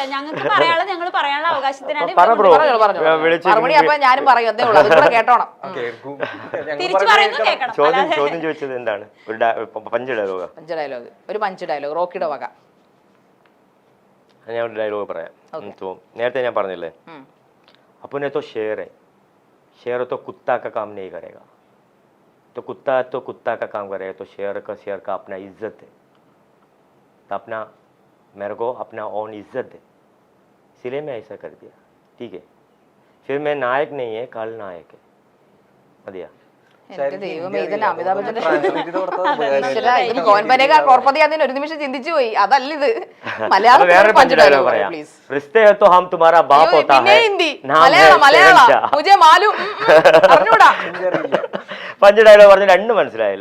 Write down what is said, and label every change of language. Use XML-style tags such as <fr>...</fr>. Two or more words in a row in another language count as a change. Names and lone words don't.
<ml>ഞങ്ങൾക്ക് പറയാനുള്ള ഞങ്ങൾ പറയാനുള്ള അവകാശത്തിനാണ്. ഞാനും പറയും അതേ ഉള്ളൂ, അതുകൂടെ കേട്ടോണം. ചോദ്യം ചോദിച്ചത് എന്താണ്?</ml> <en>punch dialogue</en> <ml>ഒരു</ml> <en>punch dialogue</en> <ml>റോക്കിയുടെ വക. ഞാൻ ഒരു ഡയലോഗ് പറയാം. നേരത്തെ ഞാൻ പറഞ്ഞില്ലേ,</ml> <hi>अपने तो शेर तो कुत्ता का काम नहीं करेगा, तो कुत्ता का काम करेगा, तो शेर का अपना इज्जत है, तो अपना मेरे को अपना ओन इज्जत है, इसलिए मैं ऐसा कर दिया. ठीक है, फिर मैं नायक नहीं है, कल नायक है. मदिया</hi> <ml>ഒരു നിമിഷം ചിന്തിച്ചു പോയി. അതല്ല ഇത്</ml> <en>punch dialogue</en> <ml>പറഞ്ഞ രണ്ട് മനസ്സിലായല്ലോ.</ml>